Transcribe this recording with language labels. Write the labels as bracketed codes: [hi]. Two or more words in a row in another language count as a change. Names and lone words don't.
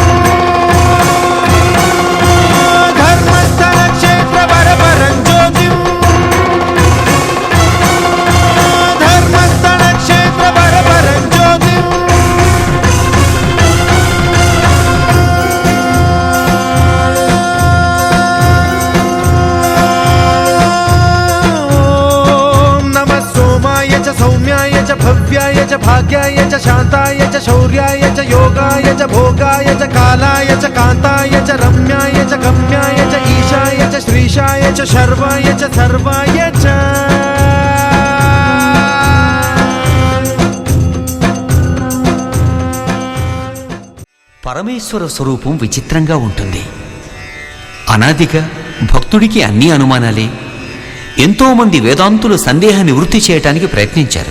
[sa] धर्मस्थलक्षेत्रवरपरं ज्योतिम् धर्मस्थलक्षेत्रवरपरं ज्योतिम् सौम्याय च भव्याय च भाग्याय च शान्ताय च शौर्याय च योगाय च भोगाय च कालाय च कान्ताय च रम्याय च गम्याय च ईशाय च श्रीशाय च शर्वाय च सर्वाय च [te] పరమేశ్వర స్వరూపం విచిత్రంగా ఉంటుంది. అనాదిగా భక్తుడికి అన్ని అనుమానాలే. ఎంతోమంది వేదాంతులు సందేహ నివృత్తి చేయటానికి ప్రయత్నించారు.